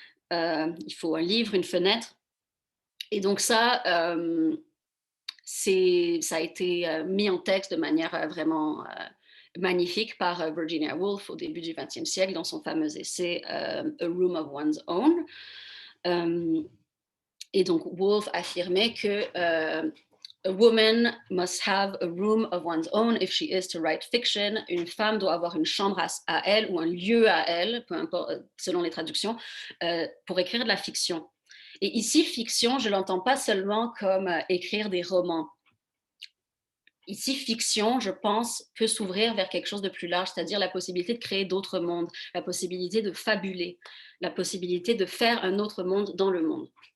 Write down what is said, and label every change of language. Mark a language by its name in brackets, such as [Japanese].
[French] Il faut un livre, une fenêtre. Et donc ça, ça a été mis en texte de manière vraiment magnifique par Virginia Woolf au début du XXe siècle dans son fameux essai A Room of One's Own. Et donc Woolf affirmait que [English] a woman must have a room of one's own if she is to write fiction. [French] Une femme doit avoir une chambre à elle ou un lieu à elle, peu importe, selon les traductions, pour écrire de la fiction. Et ici, fiction, je ne l'entends pas seulement comme écrire des romans. Ici, fiction, je pense, peut s'ouvrir vers quelque chose de plus large, c'est-à-dire la possibilité de créer d'autres mondes, la possibilité de fabuler, la possibilité de faire un autre monde dans le monde.